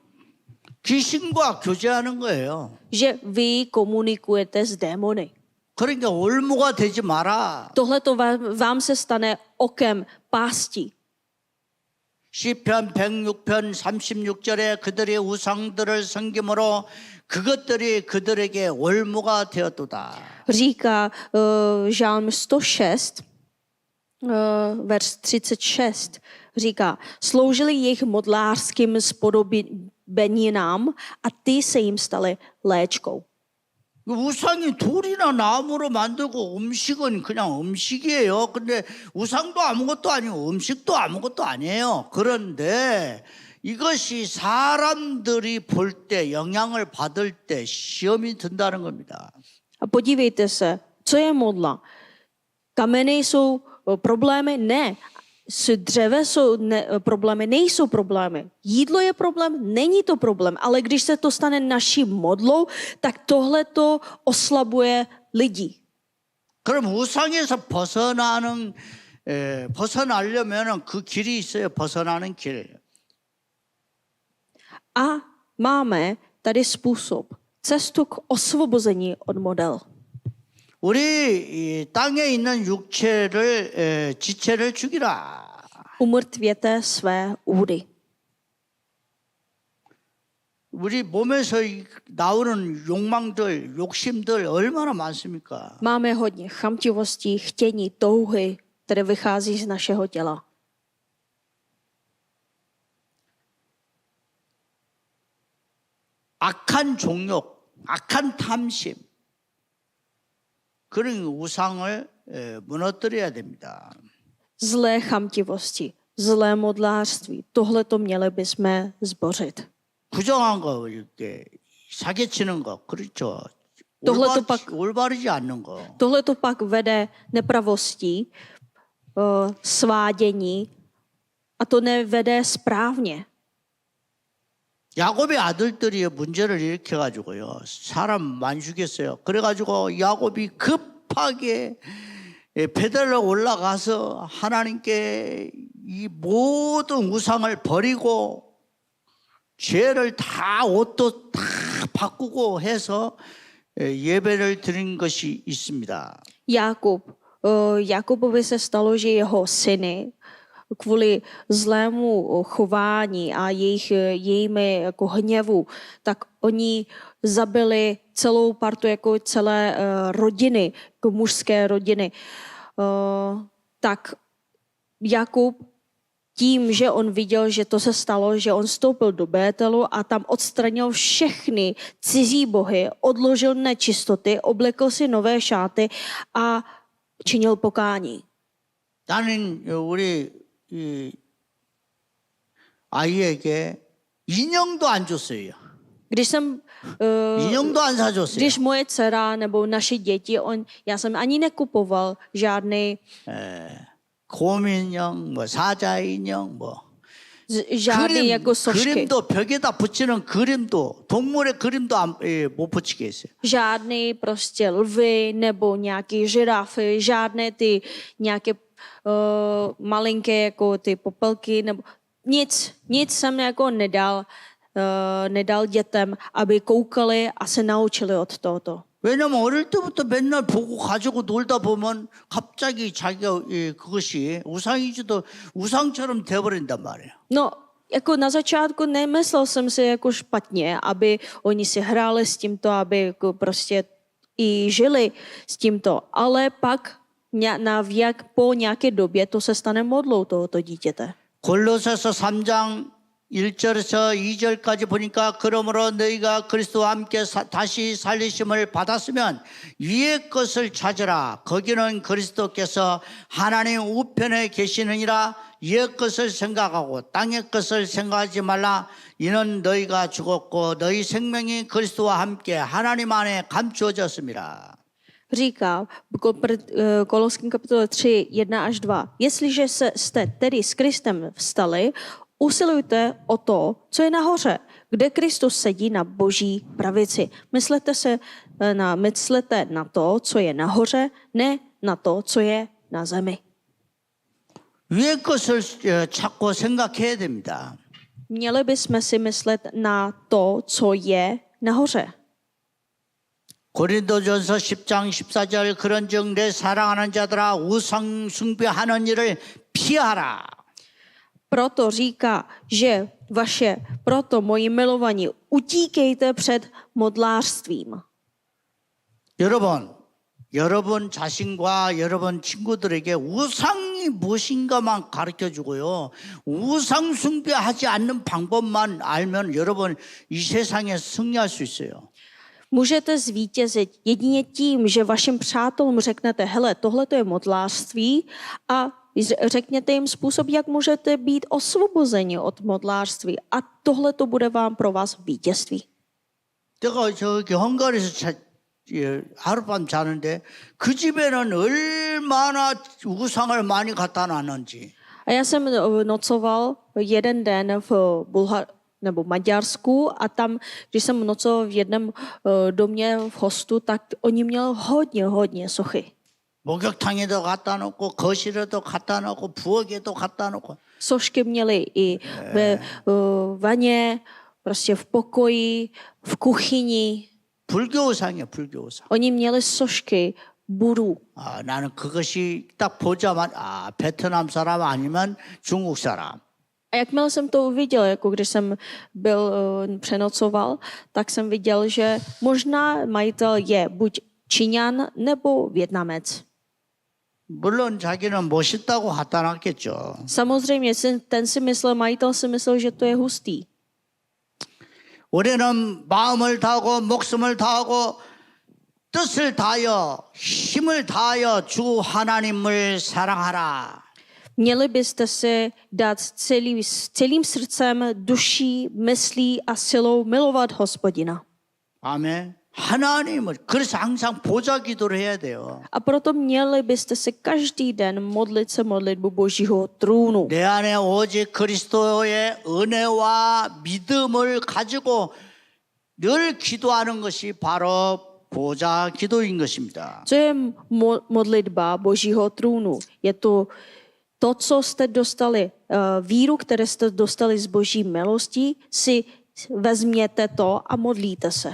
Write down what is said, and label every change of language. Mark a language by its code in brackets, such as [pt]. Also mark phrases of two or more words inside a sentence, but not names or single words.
[ko] 귀신과 교제하는 거예요. [cs] Že vy komunikujete s démony. [ko] 그러니까 올무가 되지 마라. [cs] Tohle to vám se stane okem pásti. [ko] 시편 106편 36절에 그들의 우상들을 섬김으로 그것들이 그들에게 올무가 되었도다. [cs] Říká Žálm 106, verš 36, říká, sloužili jejich modlářským spodobeninám a ty se jim staly léčkou. [ko] 우상이 돌이나 나무로 만들고 음식은 그냥 음식이에요. 근데 우상도 아무것도 아니고 음식도 아무것도 아니에요. 그런데 이것이 사람들이 볼 때 영향을 받을 때 시험이 든다는 겁니다. [cs] A podívejte se, co je modla. Kameny jsou problémy? Ne. S dřeve jsou problémy? Nejsou problémy. Jídlo je problém? Není to problém. Ale když se to stane naší modlou, tak tohle to oslabuje lidi. [ko] 그럼 우상에서 벗어나려면 그 길이 있어요. 벗어나는 길. [cs] A máme tady způsob, cestu k osvobození od model. [ko] 우리 이 땅에 있는 지체를 죽이라. [cs] Umrtvěte své údy. [ko] 우리 몸에서 나오는 욕망들, 욕심들 얼마나 많습니까? [cs] Máme hodně chamtivostí, chtění, touhy, které vychází z našeho těla. [ko] 악한 종욕, 악한 탐심, 그런 우상을 무너뜨려야 됩니다. [cs] Zlé chamtivosti, zlé modlářství, tohle to měli bychom zbořit. [ko] 부정한 거 이렇게 사기치는 거, 그렇죠. 올바르지 않는 거. [cs] Tohle to pak vede nepravostí, svádění a to nevede správně. [ko] 야곱의 아들들이 문제를 일으켜가지고요. 사람 많이 죽였어요. 그래가지고 야곱이 급하게 베델로 올라가서 하나님께 이 모든 우상을 버리고 죄를 다 옷도 다 바꾸고 해서 예배를 드린 것이 있습니다. [cs] Jakubovi se stalo, že jeho syny kvůli zlému chování a jejími jako hněvu, tak oni zabili celou partu, jako celé rodiny, jako mužské rodiny. Tak Jakub tím, že on viděl, že to se stalo, že on vstoupil do Bételu a tam odstranil všechny cizí bohy, odložil nečistoty, oblekl si nové šáty a činil pokání. [ko] 나는 우리 이 아이에게 인형도 안 줬어요. 인형도 안 사줬어요. [cs] Když moje dcera nebo naše děti, já jsem ani nekupoval žádný [ko] 곰인형, 뭐 사자 인형, 뭐 [cs] žádný jako sošky. [ko] 그림도 벽에다 붙이는 그림도 동물의 그림도 못 붙이게 했어요. [cs] Žádný prostě lvy nebo nějaký žirafy, žádné ty nějaké malinké jako ty popelky nebo nic jsem jako nedal dětem, aby koukali a se naučili od tohoto. [ko] 왜냐면 어릴 때부터 맨날 보고 가지고 놀다 보면 갑자기 자기가 그것이 우상처럼 돼버린단 말이에요. [cs] No, jako na začátku nemyslel jsem si jako špatně, aby oni si hráli s tímto, aby jako prostě i žili s tímto, ale pak po nějaké době to se stane modlou tohoto dítěte. [ko] 골로새서 3장 1절에서 2절까지 보니까 그러므로 너희가 그리스도와 함께 다시 살리심을 받았으면 위의 것을 찾으라. 거기는 그리스도께서 하나님 우편에 계시느니라. 위의 것을 생각하고 땅의 것을 생각하지 말라. 이는 너희가 죽었고 너희 생명이 그리스도와 함께 하나님 안에 감추어졌습니다. [cs] Říká Koloským kapitole 3, 1 až 2. Jestliže jste tedy s Kristem vstali, usilujte o to, co je nahoře, kde Kristus sedí na boží pravici. Myslete na to, co je nahoře, ne na to, co je na zemi. [ko] 위의 것을 찾고 생각해야 됩니다. [cs] Měli bychom si myslet na to, co je nahoře. [ko] 고린도전서 10장 14절 그런즉 내 사랑하는 자들아 우상 숭배하는 일을 피하라. [cs] Proto říká, že proto moji milovaní, utíkejte před modlářstvím. [ko] 여러분 자신과 여러분 친구들에게 우상이 무엇인가만 가르쳐주고요. 우상 숭배하지 않는 방법만 알면 여러분 이 세상에 승리할 수 있어요. [cs] Můžete zvítězit jedině tím, že vašim přátelům řeknete, hele, tohle to je modlářství a řekněte jim způsob, jak můžete být osvobozeni od modlářství a tohle to bude vám pro vás vítězství. [ko] 내가 저기 헝가리에서 하룻밤 자는데 그 집에는 얼마나 우상을 많이 갖다 놨는지. [cs] A já jsem nocoval jeden den v Maďarsku a tam, když jsem nocoval v jednom domě v hostu, tak oni měli hodně sochy. [ko] 목욕탕에도 갖다 놓고 거실에도 갖다 놓고 부엌에도 갖다 놓고. [cs] Sošky měli i ve vaně, prostě v pokoji, v kuchyni. [ko] 불교우상이에요, 불교우상. [cs] Oni měli sošky Budu. [ko] 나는 그것이 딱 보자마자 베트남 사람 아니면 중국 사람. [cs] A jakmile jsem to uviděl, jako když jsem přenocoval, tak jsem viděl, že možná majitel je buď Číňan nebo Vietnamec. [ko] 물론 자기는 멋있다고 갖다 놨겠죠. [cs] Samozřejmě, majitel si myslel, že to je hustý. [ko] 우리는 마음을 다하고 목숨을 다하고 뜻을 다하여 힘을 다하여 주 하나님을 사랑하라. [cs] Měli byste se dát celým srdcem, duší, myslí a silou milovat Hospodina. [ko] 아멘. 하나님을 그래서 항상 보좌 기도를 해야 돼요. [cs] A proto měli byste se každý den modlit se modlitbu Božího trůnu. [ko] 내 안에 오직 그리스도의 은혜와 믿음을 가지고 늘 기도하는 것이 바로 보좌 기도인 것입니다. [cs] Co je modlitba Božího trůnu? Je to, co jste dostali, víru, které jste dostali z Boží milosti, si vezměte to a modlíte se.